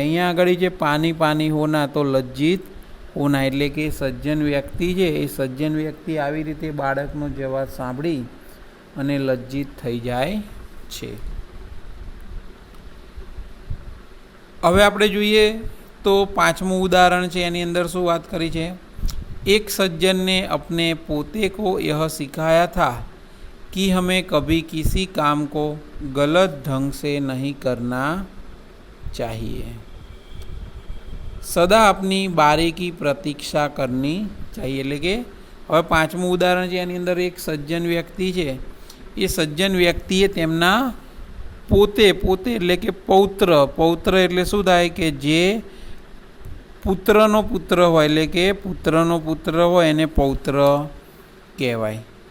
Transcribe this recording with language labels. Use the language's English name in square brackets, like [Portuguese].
[Gujarati] અહીંયા આગળ જે [Hindi] પાની હોના [Gujarati] તો [Hindi] લજ્જિત હોના, [Gujarati] એટલે કે સજ્જન વ્યક્તિ છે એ સજ્જન વ્યક્તિ આવી રીતે બાળકનો જવાબ સાંભળી અને લજ્જિત થઈ જાય છે. હવે આપણે જોઈએ તો પાંચમું ઉદાહરણ છે, એની અંદર શું વાત કરી છે? [Hindi] एक सज्जन ने अपने पोते को यह सिखाया था कि हमें कभी किसी काम को गलत ढंग से नहीं करना चाहिए, सदा अपनी बारी की प्रतीक्षा करनी चाहिए. [Gujarati] એટલે કે હવે પાંચમું ઉદાહરણ છે એની અંદર એક સજ્જન વ્યક્તિ છે, એ સજ્જન વ્યક્તિએ તેમના પોતે એટલે કે પૌત્ર એટલે શું થાય કે જે પુત્રનો પુત્ર હોય, એટલે કે પુત્રનો પુત્ર હોય એને પૌત્ર કહેવાય.